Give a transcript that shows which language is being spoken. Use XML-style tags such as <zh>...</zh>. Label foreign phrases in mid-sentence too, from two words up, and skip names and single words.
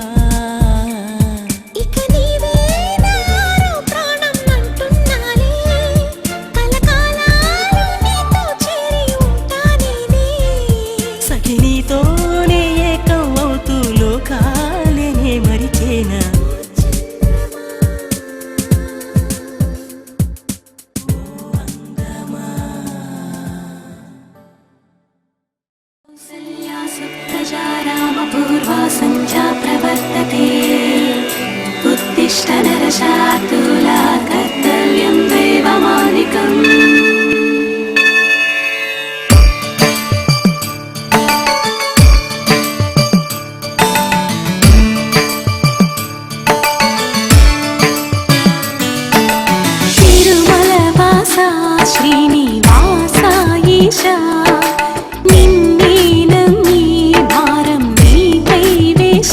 <te>ఇక నీవే నాలో ప్రాణం అంటున్నాలే, కలకాలాలు నీతో చేరి ఉంటానేనే. సఖి నీతోనే ఏకం అవుతూ లోకాలేనే మరిచేనా.</te> <sa>कौसल्या सुप्रजा रामपूर्वा सन्ध्या प्रवर्तते, उत्तिष्ठ नरशार्दूला कर्तव्यं दैवमानिकम्.</sa> <te>తిరుమలవాస శ్రీనివాస ఈశా, నిన్నే నమ్మి భారం నీపై వేశ.</te>